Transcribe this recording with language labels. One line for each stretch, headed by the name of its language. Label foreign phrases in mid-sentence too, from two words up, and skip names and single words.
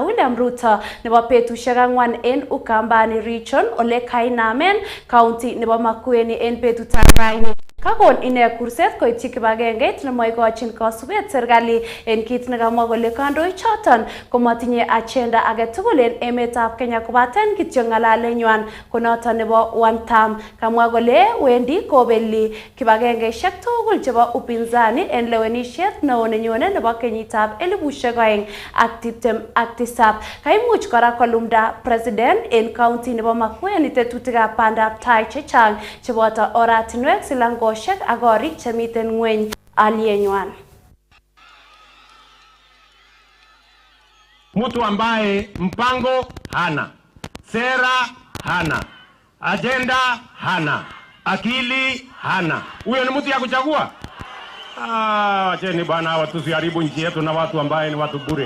Kalenjin: William Ruto nebo betusiek 4 en Ukambani region ole kainamen county nebo Makueni en betutab raini. Kakon ine kurset koityi kibagengeit nemoikochin kasubet serikali en kit nekamwa kole kandoik choton komatinye agenda age tugul en emetab Kenya kobaten kityo ng'alalenywan konoton nebo
English: one term.
Kalenjin: Kamwa kole wendi kobeli kibagengeisiek tugul chebo upinzani en lewenisiet neo nenyone nebo kenyitab 2027. Kaimuch kora kolumda president en county nebo Makueni tetutikab bandab tai chechang cheboto oratinwek silango ak korik chemiten ngweny alienywan.
Swahili: Mtu ambaye mpango hana, sera hana, agenda hana, akili hana, huyo ni mtu ya kuchagua? Wacheni bwana, watu siharibu nchi yetu na watu ambaye ni watu bure.